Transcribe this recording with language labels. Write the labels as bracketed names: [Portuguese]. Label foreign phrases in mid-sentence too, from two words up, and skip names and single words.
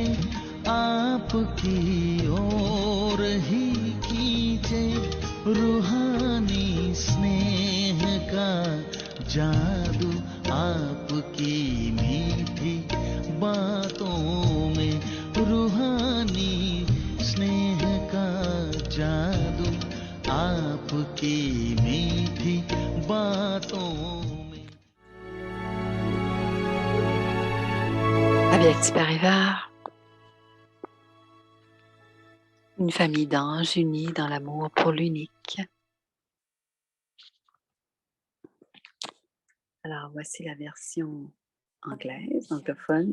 [Hindi] आपकी ओर ही खींचे रूहानी स्नेह का जादू आपकी मीठी बातों में रूहानी स्नेह का जादू आपकी मीठी बातों में. [French] Avec Parivar, une famille d'anges unis dans l'amour pour l'unique. Alors, voici la version anglaise, anglophone.